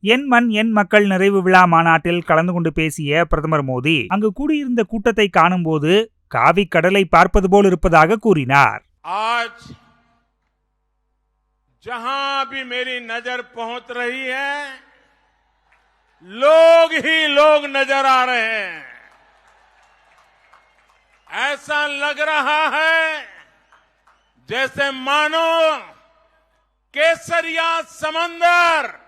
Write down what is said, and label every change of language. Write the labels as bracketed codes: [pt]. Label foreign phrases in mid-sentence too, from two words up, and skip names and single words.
[ta] என் மண் என் மக்கள் நிறைவு விழா மாநாட்டில் கலந்து கொண்டு பேசிய பிரதமர் மோடி அங்கு கூடியிருந்த கூட்டத்தை காணும் போது காவி கடலை பார்ப்பது போல் இருப்பதாக கூறினார். [hi] आज जहां भी मेरी नजर पहुंच रही है, लोग ही लोग नजर आ रहे हैं. ऐसा लग रहा है जैसे मानो केसरिया समंदर